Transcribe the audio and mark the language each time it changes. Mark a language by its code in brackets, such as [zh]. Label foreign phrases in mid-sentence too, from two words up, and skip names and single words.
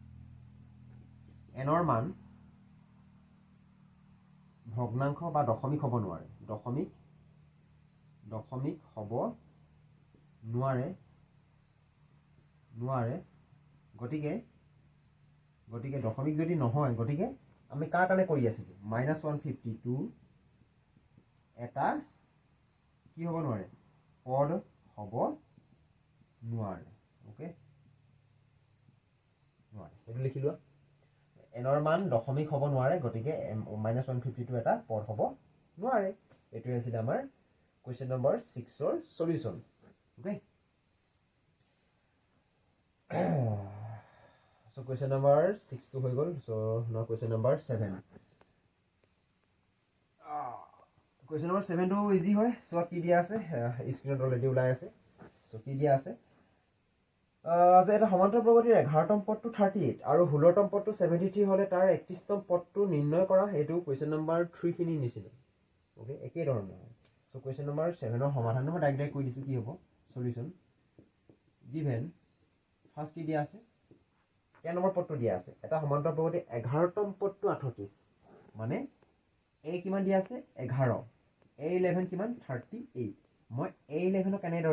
[as] n ৰ মান ভগ্নাংশ বা দশমিক হ'ব নোৱাৰে দশমিক হ'ব নোৱাৰে গতিকে দশমিক যদি নহয় গতিকে আমি কাৰ কাৰণে কৰি আছিলো -152 এটা কি হ'ব নোৱাৰে পদ হ'ব নোৱাৰে ওকে নোৱাৰে এটো লিখি লোৱা n ৰ মান দশমিক হ'ব নোৱাৰে গতিকে -152 এটা পদ হ'ব নোৱাৰে এটো আছিল আমাৰ [en] question number 6 [as] ৰ সলিউশন ওকে [en] so question number 6 [as] to হৈ গল [en] so now question number 7 question number 7 [as] to easy হয় so কি দিয়া আছে স্ক্ৰিনত অলৰেডি ওলাই আছে so কি দিয়া আছে যে এটা সমান্তৰাল প্ৰগতিৰ 11তম পদটো 38 আৰু 16তম পদটো 73 হলে তাৰ 31তম পদটো নিৰ্ণয় কৰা এটো [en] question number 3 [as] খিনি নিচিনা ওকে একেই ধৰণৰ [en] so question number 7 [as] ৰ সমাধান মই ডাইৰেক্ট কৈ দিছো কি হ'ব সলিউশন given ফাৰ্স্ট কি দিয়া আছে এই নম্বৰ পদটো দিয়া আছে এটা সমান্তৰাল প্ৰগতি 11তম পদটো 38 মানে a কিমান দিয়া আছে 11 a11 কিমান 38 মই a11 ক কেনেদৰে